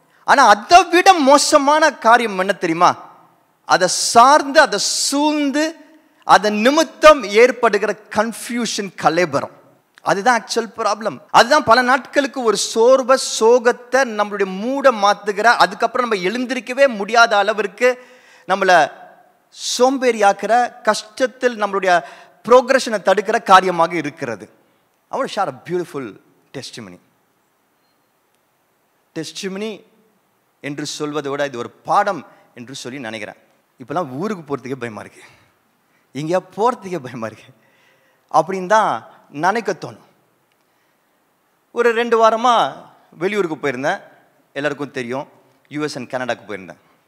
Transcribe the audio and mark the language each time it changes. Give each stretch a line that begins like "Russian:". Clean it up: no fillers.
Tamil: ஆனால் அதை விட மோசமான காரியம் என்ன தெரியுமா? அதை சார்ந்து, அதை சூழ்ந்து, அதன் நிமித்தம் ஏற்படுகிற கன்ஃபியூஷன், கலைபரம். அதுதான் ஆக்சுவல் ப்ராப்ளம். அதுதான் பல நாட்களுக்கு ஒரு சோர்வை, சோகத்தை நம்மளுடைய மூட மாற்றுகிற, அதுக்கப்புறம் நம்ம எழுந்திருக்கவே முடியாத அளவிற்கு நம்மளை சோம்பேறியாக்கிற, கஷ்டத்தில் நம்மளுடைய ப்ரோக்ரஷனை தடுக்கிற காரியமாக இருக்கிறது.
English: I want to share a beautiful testimony.
Tamil: Testimony என்று சொல்வதை விட இது ஒரு பாடம் என்று சொல்லி நினைக்கிறேன். இப்போலாம் ஊருக்கு போகிறதுக்கே பயமாக இருக்குது, எங்கேயா போகிறதுக்கே பயமாக இருக்குது அப்படின்னு தான் நினைக்க தோணும். ஒரு 2 வாரமாக வெளியூருக்கு போயிருந்தேன், எல்லாருக்கும் தெரியும், யூஎஸ் அண்ட் கனடாவுக்கு போயிருந்தேன்.